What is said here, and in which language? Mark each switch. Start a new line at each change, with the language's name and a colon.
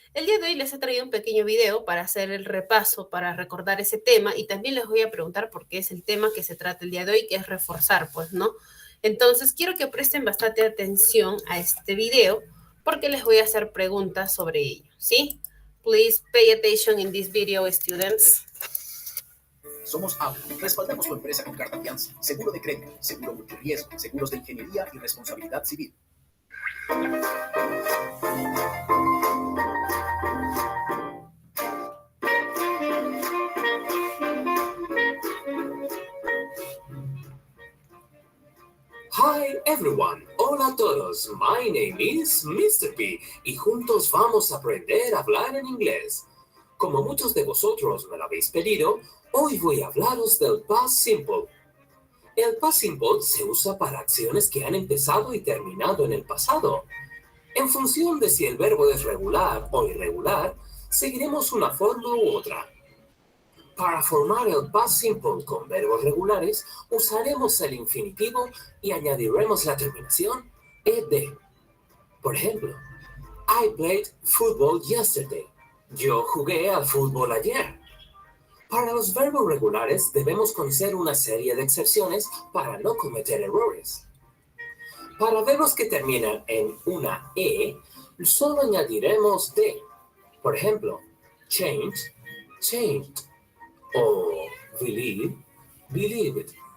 Spanish: El día de hoy les he traído un pequeño video para hacer el repaso, para recordar ese tema y también les voy a preguntar por qué es el tema que se trata el día de hoy, que es reforzar, pues, ¿no? Entonces, quiero que presten bastante atención a este video porque les voy a hacer preguntas sobre ello, ¿sí?
English: Please pay attention in this video, students.
Spanish: Somos Apple. Respaldamos tu empresa con carta fianza, seguro de crédito, seguro multirriesgo, seguros de ingeniería y responsabilidad civil.
English: Hi everyone,
Spanish: hola a todos,
English: my name is Mr.
Spanish: P y juntos vamos a aprender a hablar en inglés. Como muchos de vosotros me lo habéis pedido, hoy voy a hablaros del past simple. El past simple se usa para acciones que han empezado y terminado en el pasado. En función de si el verbo es regular o irregular, seguiremos una forma u otra. Para formar el past simple con verbos regulares, usaremos el infinitivo y añadiremos la terminación ed. Por ejemplo,
English: I played football yesterday.
Spanish: Yo jugué al fútbol ayer. Para los verbos regulares debemos conocer una serie de excepciones para no cometer errores. Para verbos que terminan en una E, solo añadiremos de. Por ejemplo, change, changed. O believe, believed.